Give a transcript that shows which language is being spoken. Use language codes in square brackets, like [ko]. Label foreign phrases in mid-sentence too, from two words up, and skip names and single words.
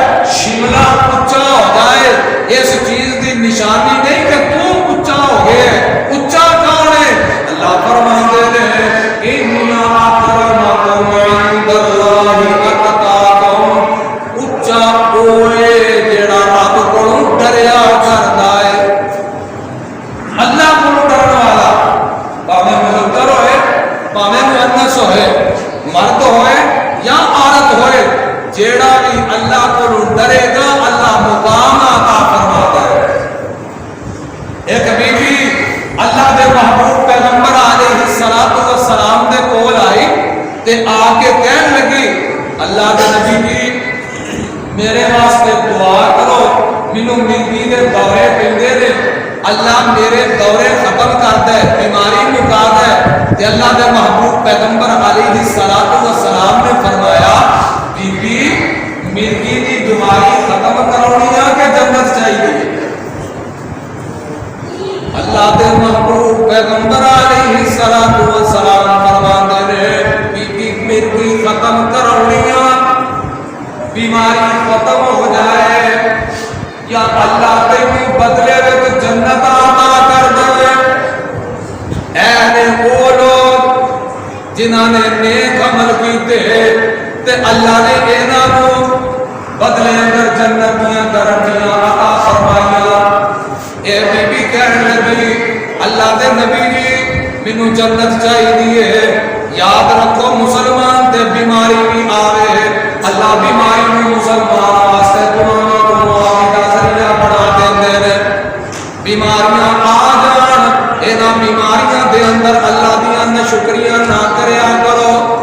[pa] شملہ اچا ہو جائے، اس چیز دی نشانی نہیں کہ تو اچا ہو گئے. اچا کون ہے؟ اللہ فرماتے ہیں [ar] ان اکرمکم عند اللہ اتقاکم. [pa] اچا ہوئے جڑا رب کولوں ڈریا کردا ہے. اللہ کولوں ڈرن والا بھاویں مذکر ہوئے بھاویں مؤنث ہوئے، مرد ہوئے یا عورت ہوئے، جیڑا بھی اللہ کو ڈرے گا اللہ مقام عطا فرماتا ہے. ایک بی بی اللہ دے محبوب پیغمبر [ar] علیہ الصلوۃ والسلام [pa] دے کول آئی تے آ کے کہن لگی اللہ دے نبی جی میرے واسطے دعا کرو، مینوں مرگی دے دورے پیندے نے، اللہ میرے دورے ختم کر دے، بیماری مکا دے. تے اللہ دے محبوب پیغمبر [ar] علیہ الصلوۃ والسلام [pa] نے فرمایا بی بی مرگی دی بیماری ختم کرونی ہے کہ جنت چاہیے؟ اللہ دے محبوب پیغمبر [ar] علیہ الصلوۃ والسلام [pa] فرماتے نے بی بی مرگی ختم کرونی ہے، بیماری ختم ہو جائے یا اللہ تینوں بدلے وچ جنت عطا کر دے. اے نے وہ لوگ جنہاں نے نیک عمل کیتے تے اللہ نے انہاں نوں بدلے اندر جنت دیاں گارنٹیاں عطا فرمائیاں. اے بی بی کہن لگی اللہ دے نبی جی مینوں جنت چاہیے. یاد رکھو مسلمان تے بیماری بھی آوے اللہ بیماری نوں مسلمان واسطے دعاواں کو معافی دا ذریعہ بنا دیندے نے. بیماریاں آ جان انہاں بیماریاں دے اندر اللہ دیاں ناشکریاں نہ کریا کرو.